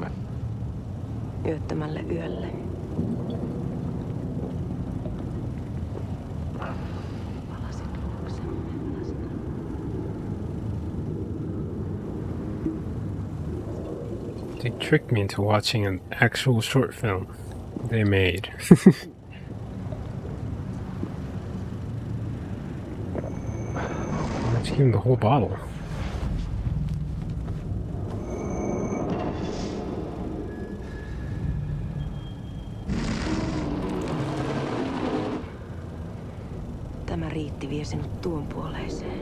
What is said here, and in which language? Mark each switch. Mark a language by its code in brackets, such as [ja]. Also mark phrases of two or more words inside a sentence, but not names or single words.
[fi] Yöttömälle yölle. [en] They tricked me into watching an actual short film they made. Let's give him the whole bottle. [fi] Tämä riitti vie sinut tuon puoleiseen.